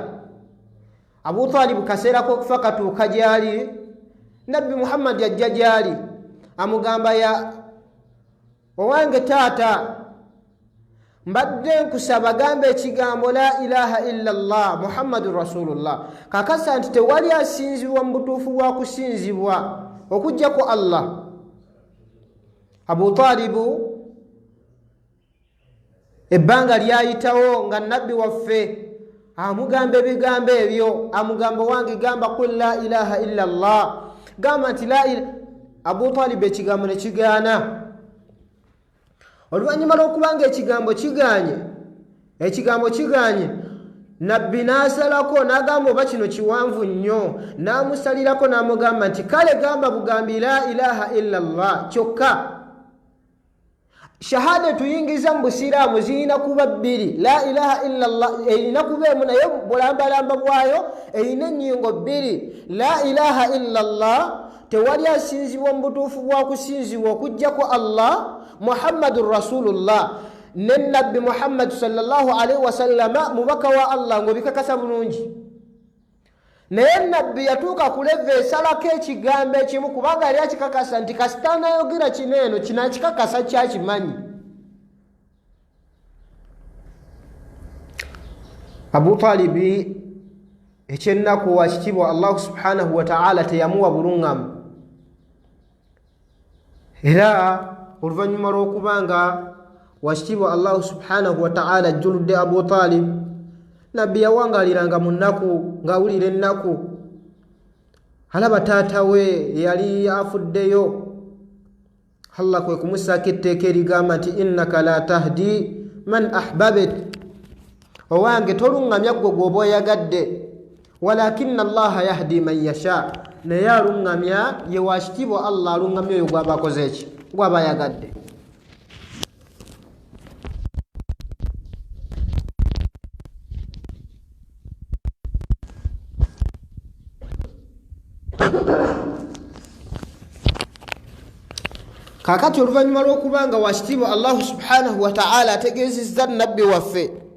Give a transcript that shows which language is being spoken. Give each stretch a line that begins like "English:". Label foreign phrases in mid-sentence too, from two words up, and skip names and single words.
Ganda: Abu Talib kaseera k'okufa katuuka gy'ali, Nabbi Muhammad yajja gy'ali, amugamba ya owange taata, mbadde nkusaba gamba ekigambo
Arabic: لا إله إلا الله محمد رسول الله,
Ganda: kakasa nti tewali asinzibwa mu butuufu bwa kusinzibwa okuggyako Allah. Abu Talibu ebbanga lyayitawo nga nabbi waffe amugamba ebigambo ebyo, amugamba wange gamba
Arabic: قل لا إله إلا الله,
Ganda: gamba nti
Arabic: لا إله.
Ganda: Abu Talib ekigambo ne kigaana. Oluvannyuma lw'okubanga ekigambo kiganye, nabbi n'asalako n'agamba oba kino kiwanvu nnyo, n'amusalirako n'amugamba nti kale gamba bugambi
Arabic: لا إله إلا الله
Ganda: kyokka. Shahada tuyingiza mu busiraamu zirina kuba bbiri.
Arabic: لا إله إلا الله
Ganda: erina kuba emu, naye bulambalamba bwayo erina ennyingo bbiri.
Arabic: لا إله إلا الله,
Ganda: tewali asinzibwa mu butuufu bwa kusinzibwa okuggyako Allah
Arabic: محمد رسول الله,
Ganda: ne nabbi Muhammad
Arabic: صلى الله عليه وسلم
Ganda: mubaka wa Allah ng'obikakasa bulungi. Naye nabbi yatuuka ku leve esalako ekigambo ekimu kubanga yali akikakasa nti kasita anayogera kino eno kinakikakasa kyakimanyi. Abu Talibi ekyennaku wakitiibwa Allah
Arabic: سبحانه وتعالى
Ganda: teyamuwa buluŋŋamu, era oluvannyuma lw'okubanga wakitiibwa Allah
Arabic: سبحانه وتعالى
Ganda: ajjuludde Abu Talib, nabbi yawangaliranga mu nnaku ng'awulira ennaku, alaba taata we yali afuddeyo. Allah kwe kumusaako etteeka erigamba nti
Arabic: إنك لا تهدي من أحببت,
Ganda: owange toluŋŋamya gwe gw'oba oyagadde,
Arabic: ولكن الله يهدي من يشاء,
Ganda: naye aluŋŋamya ye wakitiibwa Allah aluŋŋamya oyo gw'aba akoze eki, gw'aba ayagadde. Kakati oluvannyuma lw'okubanga wakitiibwa Allah
Arabic: سبحانه وتعالى
Ganda: ategeezezza nabbi waffe